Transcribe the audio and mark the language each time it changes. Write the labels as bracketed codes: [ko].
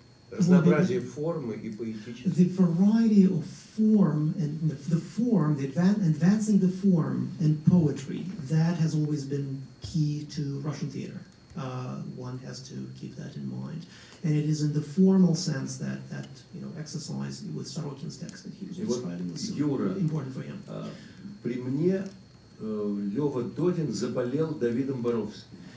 [ru] Разнообразие формы и поэтического. [en] The variety of form and advancing the form and poetry, that has always been key to Russian theater. One has to keep that in mind. And it is in the formal sense that exercise with Sorokin's text that he was describing was so important for him. [ru] При мне Лёва Додин заболел Давидом Боровским.